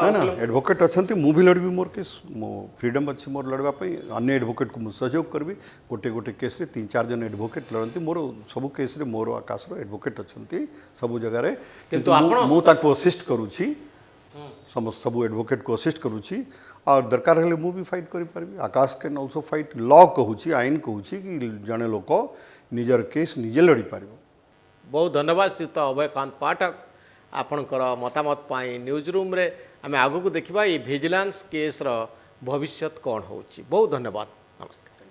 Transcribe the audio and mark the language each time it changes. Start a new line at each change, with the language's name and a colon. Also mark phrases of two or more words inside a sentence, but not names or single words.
Odia: ନା ନା ଆଡଭୋକେଟ ଅଛନ୍ତି ମୁଁ ବି ଲଢ଼ିବି ମୋର କେସ ମୋ ଫ୍ରିଡମ ଅଛି ମୋର ଲଢ଼ିବା ପାଇଁ ଅନ୍ୟ ଆଡଭୋକେଟ କୁ ମୁଁ ସହଯୋଗ କରିବି ଗୋଟେ ଗୋଟେ କେସ ରେ 3-4 ଜଣ ଆଡଭୋକେଟ ଲଢ଼ନ୍ତି ମୋର ସବୁ କେସ ରେ ମୋର ଆକାଶ ର ଆଡଭୋକେଟ ଅଛନ୍ତି ସବୁ ଜାଗା ରେ କିନ୍ତୁ ମୁଁ ତାଙ୍କୁ ଆସିଷ୍ଟ କରୁଛି ସମସ୍ତ ସବୁ ଆଡଭୋକେଟ କୁ ଆସିଷ୍ଟ କରୁଛି ଆଉ ଦରକାର ହେଲେ ମୁଁ ବି ଫାଇଟ କରି ପାରିବି ଆକାଶ
English: can also fight
Odia: ଲ କହୁଛି ଆଇନ କହୁଛି କି ଜଣେ ଲୋକ ନିଜର କେସ ନିଜେ ଲଢ଼ି ପାରିବ। ବହୁତ ଧନ୍ୟବାଦ ଶ୍ରୀଯୁକ୍ତ ଅଭୟକାନ୍ତ ପାଠକ ଆପଣଙ୍କର ମତାମତ ପାଇଁ
English: news room
Odia: ରେ ଆମେ ଆଗକୁ ଦେଖିବା ଯେ ଭିଜିଲାନ୍ସ କେସ ର ଭବିଷ୍ୟ କଣ ହେଉଛି। ବହୁତ ଧନ୍ୟବାଦ, ନମସ୍କାର।